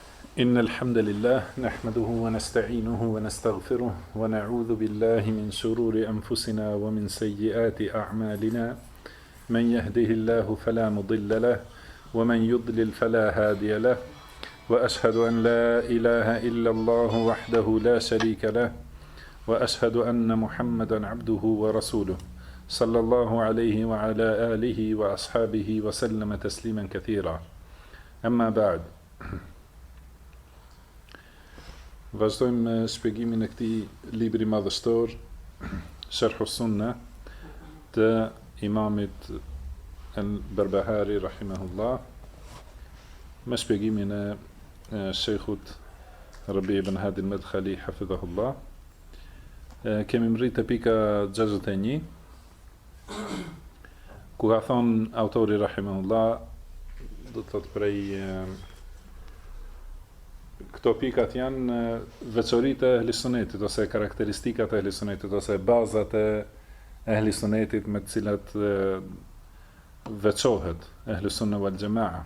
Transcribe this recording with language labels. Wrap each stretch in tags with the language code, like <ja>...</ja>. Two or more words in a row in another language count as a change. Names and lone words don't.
<ar>إن الحمد لله نحمده ونستعينه ونستغفره ونعوذ بالله من شرور أنفسنا ومن سيئات أعمالنا من يهده الله فلا مضل له ومن يضلل فلا هادي له وأشهد أن لا إله إلا الله وحده لا شريك له وأشهد أن محمدا عبده ورسوله صلى الله عليه وعلى آله وأصحابه وسلم تسليما كثيرا أما بعد.</ar> <sq>Vazhdojmë me shpjegimin e këtij libri madhështor, Sharh as-Sunna, të imamit al-Barbahari rahimahullah, me shpjegimin e shejkhut Rabi ibn Hadi al-Madkhali hafidhahullah. Kemi mrit te pika 61, ku ka thonë autori rahimahullah, do të thotë prej këto pikat janë veçoritë e ehlisunetit ose karakteristikat e ehlisunetit ose bazat e ehlisunetit me të cilat veçohet</sq> <ar>أهل السنة والجماعة.</ar>